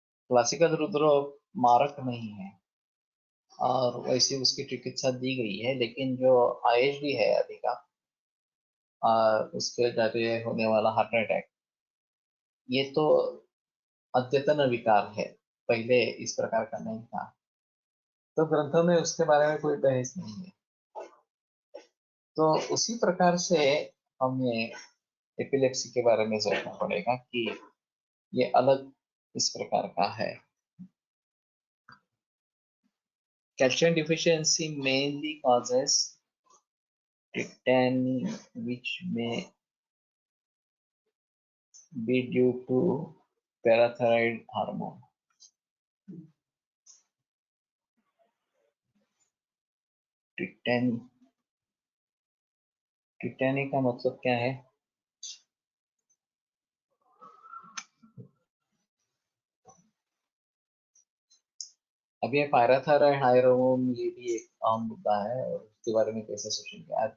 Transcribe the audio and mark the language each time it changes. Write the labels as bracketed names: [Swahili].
[Hindi] Classical Rudra मारक नहीं है और वैसे उसकी चिकित्सा दी गई है, लेकिन जो आईएचडी है अभी का, उसके जरिए होने वाला हार्ट अटैक, ये तो अद्यतन विकार है, पहले इस प्रकार का नहीं था। तो ग्रंथों में उसके बारे में कोई बहस नहीं है। तो उसी प्रकार से हमें एपिलेप्सी के बारे में सोचना पड़ेगा कि ये अलग इस प्रकार का है। [English] Calcium deficiency mainly causes tetany, which may be due to parathyroid hormone. [Hindi] टिटैनी, टिटैनी का मतलब क्या है? अब ये पैराथायराइड हार्मोन, ये भी एक आम मुद्दा है और उसके बारे में कैसे सोचेंगे।